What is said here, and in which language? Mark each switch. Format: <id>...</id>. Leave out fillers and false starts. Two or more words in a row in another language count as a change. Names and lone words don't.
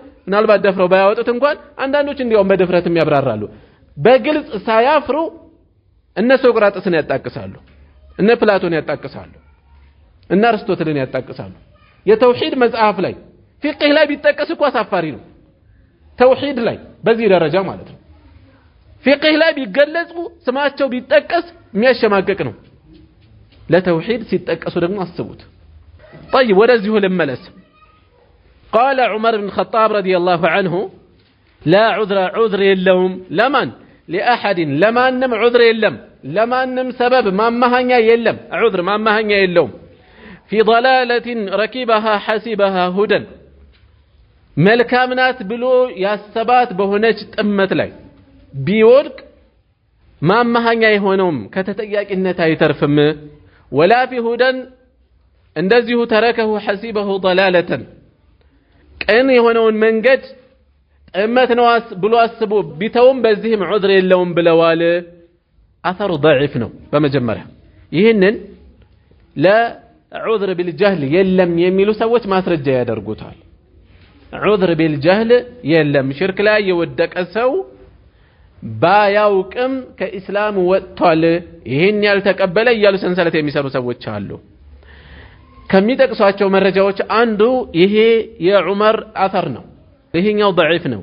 <am>ምናልባት ደፍረው ባያወጡት እንኳን አንዳንዶች እንዲያውም በድፍረትም ያብራራሉ። በግልጽ ሳያፍሩ እነ ሶቅራጥስን ያጣቅሳሉ፣ እነ ፕላቶን ያጣቅሳሉ፣ እነ አርስቶትልን ያጣቅሳሉ። የተውሂድ መጽሐፍ ላይ ፊቅህ ላይ ቢጠቀስ እኮ አሳፋሪ ነው። ተውሂድ ላይ በዚህ ደረጃ ማለት ነው። ፊቅህ ላይ ቢገለጹ ስማቸው ቢጠቀስ የሚያሸማቀቅ ነው። ለተውሂድ ሲጠቀሱ ደግሞ አስቡት። طيب ወደዚሁ ልመለስ።</am> <ar>قال عمر بن الخطاب رضي الله عنه لا عذر</ar> <am>የለውም ለማን لأحد ለማንም عذر የለም፣ ለማንም ሰበብ ማማሃኛ የለም፣ عذر ማማሃኛ የለውም።</am> <ar>في ضلالة ركبها حسبها هدى</ar> <am>መልካም ናት ብሎ ያሰባት በሆነች ጥመት ላይ ቢወድቅ ማማሃኛ የሆነውም ከተጠያቂነት አይተርፍም።</am> <ar>ولا في هدى</ar> <am>እንደዚሁ ተረከሁ</am> <ar>حسبه ضلالة</ar> <am>ቅን የሆነውን መንገድ ጥመት ነው ብሎ አስቦ ቢተውም በዚህም ዑዝር የለውም ብለዋል። አثሩ ضعيف ነው። በመጀመሪያ ይህንን</am> <ar>لعذر بالجهل</ar> <am>የለም የሚሉ ሰዎች ማስረጃ ያደርጉታል።</am> <ar>عذر بالجهل</ar> <am>የለም። ሽርክ ላይ የወደቀ ሰው ባያውቅም ከኢስላም ወጥቷል፣ ይህን ያልተቀበለ እያሉ ሰንሰለት የሚሰሩ ሰዎች አሉ። ከሚጠቅሷቸው መረጃዎች አንዱ ይሄ የዑመር አثር ነው። ይሄኛው ضعيف ነው።</am>